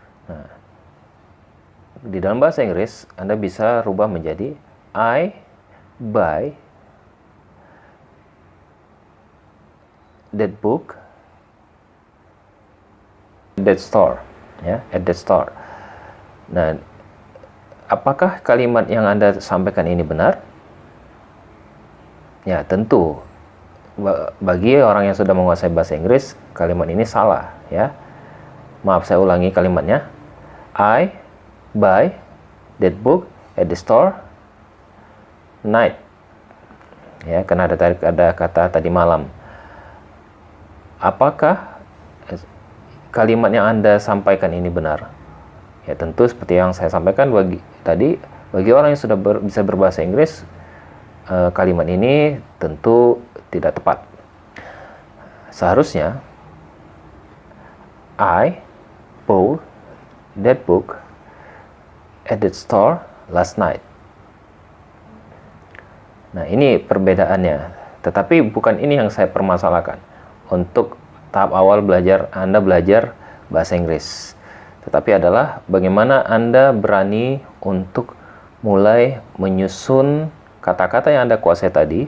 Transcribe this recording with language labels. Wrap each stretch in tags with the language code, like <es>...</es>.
<id>Nah, di dalam bahasa Inggris Anda bisa rubah menjadi</id> <en>I buy that book at that store, ya, at that store.</en> <id>Nah, apakah kalimat yang Anda sampaikan ini benar? Ya, tentu bagi orang yang sudah menguasai bahasa Inggris, kalimat ini salah, ya. Maaf, saya ulangi kalimatnya.</id> <en>I buy that book at the store night.</en> <id>Ya, karena ada kata tadi malam. Apakah kalimat yang Anda sampaikan ini benar? Ya, tentu seperti yang saya sampaikan bagi orang yang sudah bisa berbahasa Inggris, kalimat ini tentu tidak tepat. Seharusnya</id> <en>I bought that book at the store last night.</en> <id>Nah, ini perbedaannya. Tetapi bukan ini yang saya permasalahkan untuk tahap awal Anda belajar bahasa Inggris. Tetapi adalah bagaimana Anda berani untuk mulai menyusun kata-kata yang Anda kuasai tadi.</id>